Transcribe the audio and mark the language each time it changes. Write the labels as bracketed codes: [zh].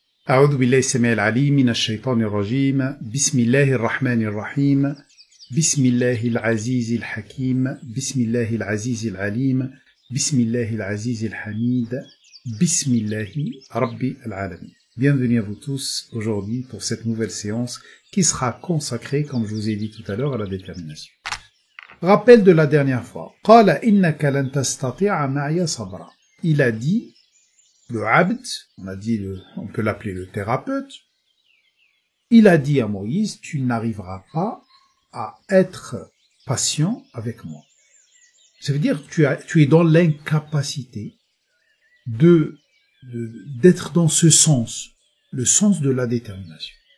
[ar] أعوذ بالله السميع العليم من الشيطان الرجيم بسم الله الرحمن الرحيم بسم الله العزيز الحكيم بسم الله العزيز العليم بسم الله العزيز الحميد بسم الله رب العالمين. [fr] Bienvenue à vous tous aujourd'hui pour cette nouvelle séance qui sera consacrée, comme je vous ai dit tout à l'heure, à la détermination. Rappel de la dernière fois. [ar] قال إنك لن تستطيع معي صبرا. [fr] Il a dit le abd, on peut l'appeler le thérapeute, il a dit à Moïse, tu n'arriveras pas à être patient avec moi. Ça veut dire que tu es dans l'incapacité d'être dans ce sens, le sens de la détermination.